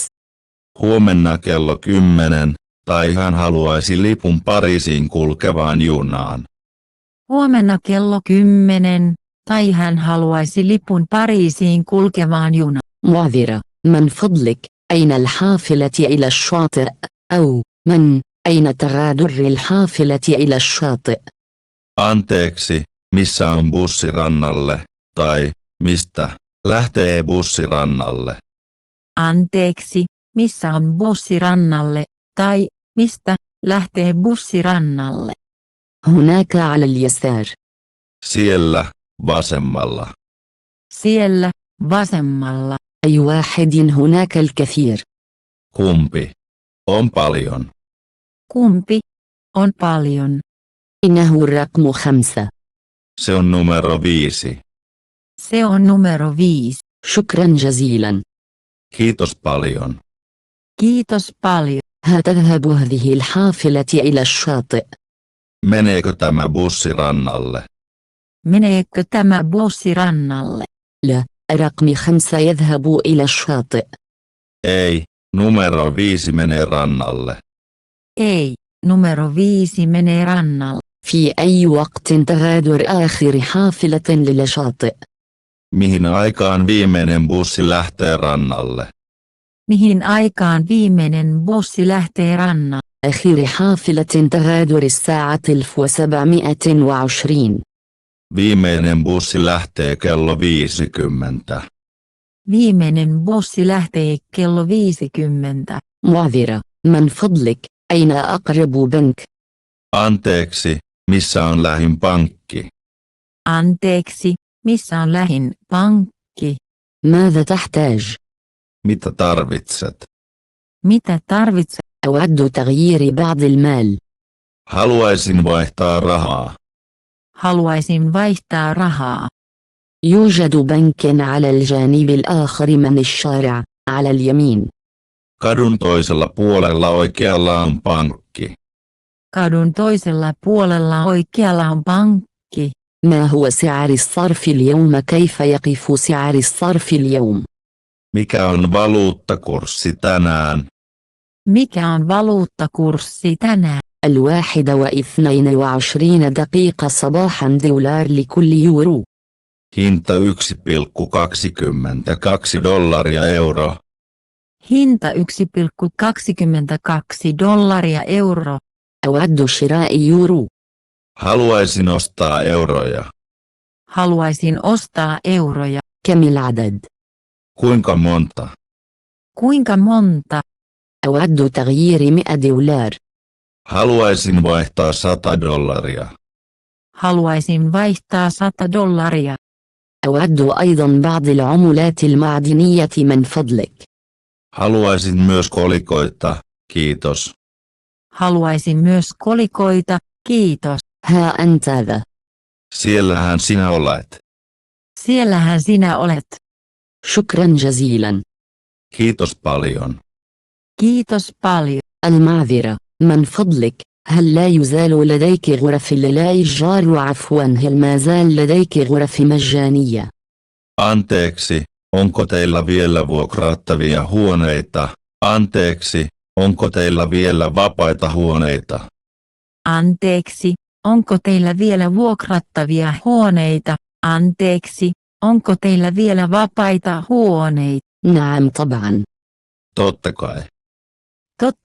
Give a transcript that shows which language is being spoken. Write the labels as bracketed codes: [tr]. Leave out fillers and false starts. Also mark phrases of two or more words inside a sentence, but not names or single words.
[fi] Huomenna kello 10, tai hän haluaisi lipun Pariisiin kulkevaan junaan. Huomenna kello 10, tai hän haluaisi lipun Pariisiin kulkevaan junaan. [ar] معذرة، من فضلك، أين الحافلة إلى الشاطئ؟ أو أين تغادر الحافلة إلى الشاطئ؟ [fi] Anteeksi, missä on bussi rannalle? Tai, mistä lähtee bussi rannalle? Anteeksi, missä on bussi rannalle? Tai, mistä lähtee bussi rannalle? [ar] هناك على اليسار. [fi] Siellä, vasemmalla. Siellä, vasemmalla. [ar] أي واحد هناك الكثير. [fi] Kumpi? On paljon. Kumpi? On paljon. [ar] إنه الرقم 5. [fi] Se on numero 5. Se on numero 5. [ar] شكرا جزيلا. [fi] Kiitos paljon. Kiitos paljon. [ar] تذهب هذه الحافلة إلى الشاطئ؟ [fi] Meneekö tämä bussi rannalle? Meneekö tämä bussi rannalle? [ar] لا، رقم 5 يذهب إلى الشاطئ. [fi] Ei, numero 5 menee rannalle. Ei, numero 5 menee rannalle. [ar] في أي وقت تغادر آخر حافلة للشاطئ؟ [fi] Mihin aikaan viimeinen bussi lähtee rannalle? Mihin aikaan viimeinen bussi lähtee rannalle? [ar] آخر حافلة تغادر الساعة 1720. [fi] Viimeinen bussi lähtee kello 50. Viimeinen bussi lähtee kello 50. [ar] معذرة، من فضلك، أين أقرب بنك؟ [fi] Anteeksi, missä on lähin pankki? Anteeksi, missä on lähin pankki? [ar] ماذا تحتاج؟ [fi] Mitä tarvitset? Mitä tarvitset? [ar] أود تغيير بعض المال. [fi] Haluaisin vaihtaa rahaa. Haluaisin vaihtaa rahaa. [ar] يوجد بنك على الجانب الآخر من الشارع، على اليمين. [fi] Kadun toisella puolella oikealla on pankki. Kadun toisella puolella oikealla on pankki. [ar] ما هو سعر الصرف اليوم؟ كيف يقف سعر الصرف اليوم؟ [fi] Mikä on valuuttakurssi tänään? Mikä on valuuttakurssi tänään? [ar] 21 صباحا $1 لكل يورو. [fi] Hinta 1,22 dollaria euro. Hinta 1,22 dollaria euro. [ar] أود شراء يورو. [fi] Haluaisin ostaa euroja. Haluaisin ostaa euroja. [ar] كم العدد؟ [fi] Kuinka monta? Kuinka monta? [ar] أود تغيير $100. [fi] Haluaisin vaihtaa 100 dollaria. Haluaisin vaihtaa 100 dollaria. [ar] أود أيضا بعض العملات المعدنية من فضلك. [fi] Haluaisin myös kolikoita, kiitos. Haluaisin myös kolikoita, kiitos. [ar] ها أنت ذا. [fi] Siellähän sinä olet. Siellähän sinä olet. [ar] شكرا جزيلا. [fi] Kiitos paljon. Kiitos paljon. [ar] المعذرة، من فضلك، هل لا يزال لديك غرف للإيجار؟ عفوا، هل ما زال لديك غرف مجانية؟ [fi] Anteeksi, onko teillä vielä vuokrattavia huoneita? Anteeksi, onko teillä vielä vapaita huoneita? Anteeksi, onko teillä vielä vuokrattavia huoneita? Anteeksi, onko teillä vielä vapaita huoneita? [ar] نعم طبعا. [fi] Totta kai. Totta